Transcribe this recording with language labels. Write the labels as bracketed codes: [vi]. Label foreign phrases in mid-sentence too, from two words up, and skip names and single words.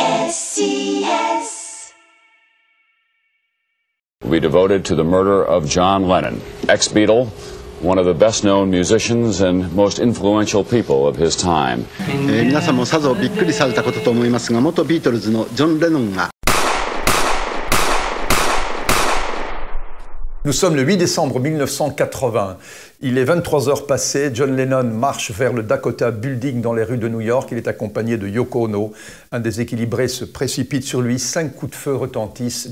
[en] SCS. Will be devoted to the murder of John Lennon, ex-Beatle, one of the best-known musicians and most influential people of his time. [ja] 皆さんもさぞびっくりされたことと思いますが、元ビートルズのジョン・レノンが [fr] Nous sommes le 8 décembre 1980. Il est 23 heures passées. John Lennon marche vers le Dakota Building dans les rues de New York. Il est accompagné de Yoko Ono. Un déséquilibré se précipite sur lui. 5 coups de feu retentissent.